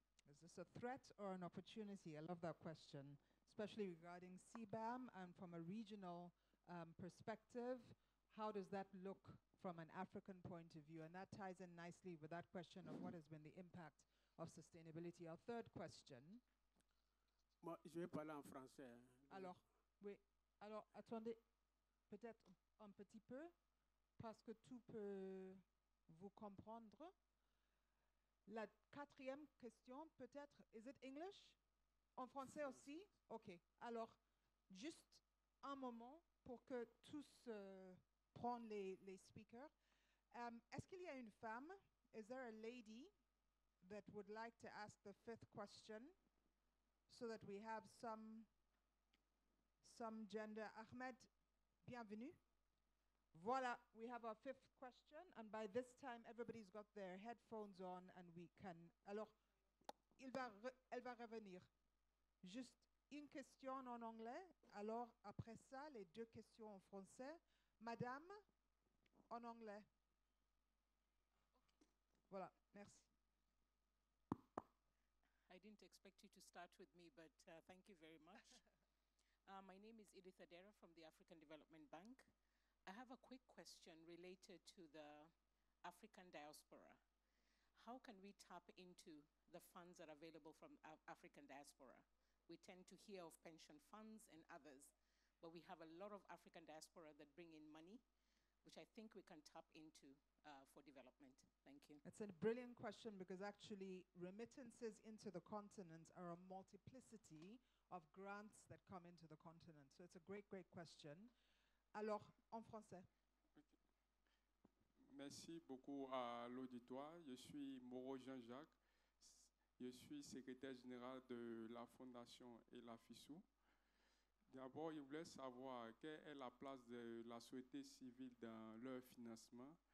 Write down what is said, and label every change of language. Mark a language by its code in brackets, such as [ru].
[en] Is this a threat or an opportunity? I love that question, especially regarding CBAM and from a regional perspective, how does that look from an African point of view? And that ties in nicely with that question of what has been the impact of sustainability. Our third question. [fr] Moi, je vais parler en français. Alors, oui. Alors, attendez, peut-être un petit peu, parce que tout peut vous comprendre. La quatrième question, peut-être, [en] is it English? [fr] En français aussi? OK. Alors, juste un moment pour que tous prennent les speakers. Est-ce qu'il y a une femme? [en] Is there a lady that would like to ask the fifth question so that we have some gender? Ahmed, [fr] bienvenue. Voilà, [en] we have our fifth question, and by this time, everybody's got their headphones on, and we can... [fr] Alors, elle va revenir. Juste une question en anglais, alors après ça, les deux questions en français. Madame, en anglais. Voilà, merci. [en] I didn't expect you to start with me, but thank you very much. My name is Edith Adera from the African Development Bank. I have a quick question related to the African diaspora. How can we tap into the funds that are available from African diaspora? We tend to hear of pension funds and others, but we have a lot of African diaspora that bring in money, which I think we can tap into for development. Thank you. It's a brilliant question because actually remittances into the continent are a multiplicity of grants that come into the continent. So it's a great, great question. [fr] Alors, en français. Merci beaucoup à l'auditoire. Je suis Moreau Jean-Jacques. Je suis secrétaire général de la Fondation et la FISU. D'abord, je voulais savoir quelle est la place de la société civile dans leur financement.